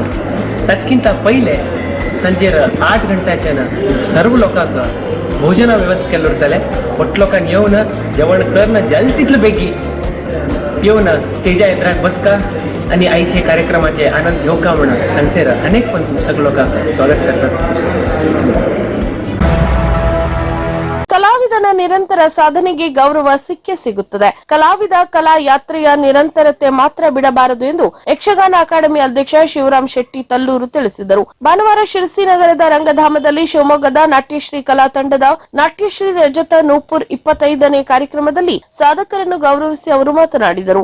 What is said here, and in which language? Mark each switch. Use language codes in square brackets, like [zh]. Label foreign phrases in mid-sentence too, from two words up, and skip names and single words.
[kok] ताचकिंत पहिले सांजेर 8 घंट्याच्यानं सर्व लोकांक भोजना व्यवस्था केल्लो उरतले. मोठ लोकांनी येवन जेवण करना जाल तितले बेगी येवन स्टेजा येद्राक बसका आणि आईचे कार्यक्रमाचे आनंद घेवका म्हणून सांगतेर अनेक पण सगळ्या लोकांक स्वागत करतात. [kn] ಕಲಾವಿದನ ನಿರಂತರ ಸಾಧನೆಗೆ ಗೌರವ ಸಿಕ್ಕೇ ಸಿಗುತ್ತದೆ. ಕಲಾವಿದ ಕಲಾ ಯಾತ್ರೆಯ ನಿರಂತರತೆ ಮಾತ್ರ ಬಿಡಬಾರದು ಎಂದು ಯಕ್ಷಗಾನ ಅಕಾಡೆಮಿ ಅಧ್ಯಕ್ಷ ಶಿವರಾಮ್ ಶೆಟ್ಟಿ ತಲ್ಲೂರು ತಿಳಿಸಿದರು. ಭಾನುವಾರ ಶಿರಸಿ ನಗರದ ರಂಗಧಾಮದಲ್ಲಿ ಶಿವಮೊಗ್ಗದ ನಾಟ್ಯಶ್ರೀ ಕಲಾ ತಂಡದ ನಾಟ್ಯಶ್ರೀ ರಜತ ನೂಪುರ್ 25ನೇ ಕಾರ್ಯಕ್ರಮದಲ್ಲಿ ಸಾಧಕರನ್ನು ಗೌರವಿಸಿ ಅವರು ಮಾತನಾಡಿದರು.